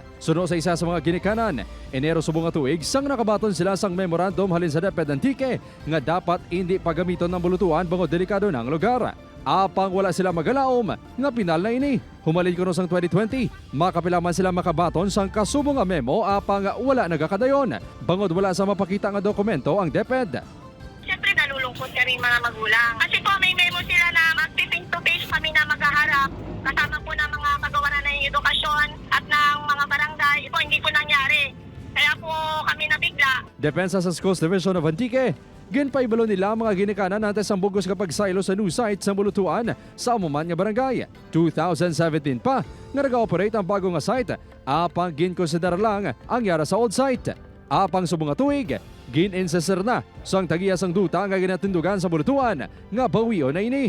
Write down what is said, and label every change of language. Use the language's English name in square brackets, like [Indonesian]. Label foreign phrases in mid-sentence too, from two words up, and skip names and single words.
[Hiligaynon] Suno sa isa sa mga ginikanan, Enero subong nga tuig sang nakabaton sila sang memorandum halin sa DepEd Antique nga dapat hindi pagamiton ng bulutuan bangod delikado ng lugar. Apang wala sila magalaom nga pinal na ini. Humalin kuno sang 2020, makapilaman sila makabaton sang kasubong nga memo apang wala nagakadayon. Bangod wala sa mapakita nga dokumento ang DepEd. [Filipino] Siyempre nalulungkot kami mga magulang. Kasi po may memo sila na mag-face-to-face kami na maghaharap. Kasama po ng mga kagawaran ng edukasyon at ng mga barangay. Ito hindi po nangyari. Kaya po kami nabigla. [Hiligaynon] Depensa sa Schools Division of Antique, ginpaibalo nila mga ginikanan antes ang bugos kapag saylo sa [English] new site [Hiligaynon] sa bulutuan sa amuman nga barangay. 2017 pa nga nag-operate ang bagong nga site, apang ginkonsidera lang ang yara sa [English] old site. [Hiligaynon] Apang subong nga tuig, gin-insesir na sang tagiya sang duta nga ginatindugan sa bulutuan nga bawion na ini.